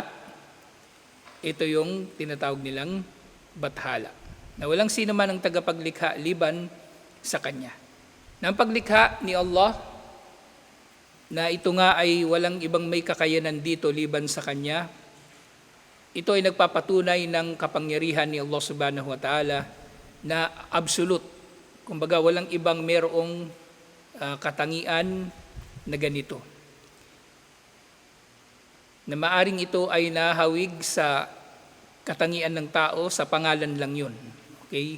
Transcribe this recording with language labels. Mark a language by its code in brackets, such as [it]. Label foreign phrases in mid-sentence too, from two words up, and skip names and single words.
[tl] Ito yung tinatawag nilang Bathala, na walang sino man ang tagapaglikha liban sa Kanya. Na ang paglikha ni Allah, na ito nga ay walang ibang may kakayanan dito liban sa Kanya, ito ay nagpapatunay ng kapangyarihan ni Allah [ar] سبحانه وتعالى [tl] na absolute. Kumbaga walang ibang merong katangian na ganito. Na maaring ito ay nahawig sa katangian ng tao, sa pangalan lang yun. Okay?